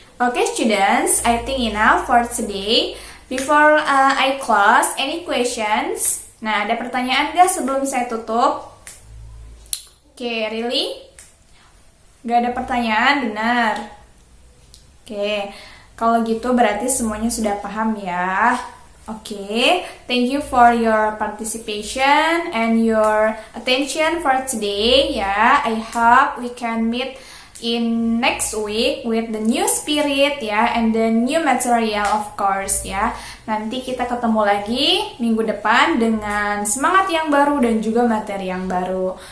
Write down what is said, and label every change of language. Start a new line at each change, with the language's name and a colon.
English: Okay students, I think enough for today. Before I close, any questions?
Indonesian: Nah, ada pertanyaan gak sebelum saya tutup?
English: Okay, really?
Indonesian: Gak ada pertanyaan, benar? Okay, kalau gitu berarti semuanya sudah paham ya.
English: Okay, thank you for your participation and your attention for today. Yeah, I hope we can meet in next week with the new spirit ya, and the new material of course ya.
Indonesian: Nanti kita ketemu lagi minggu depan dengan semangat yang baru dan juga materi yang baru.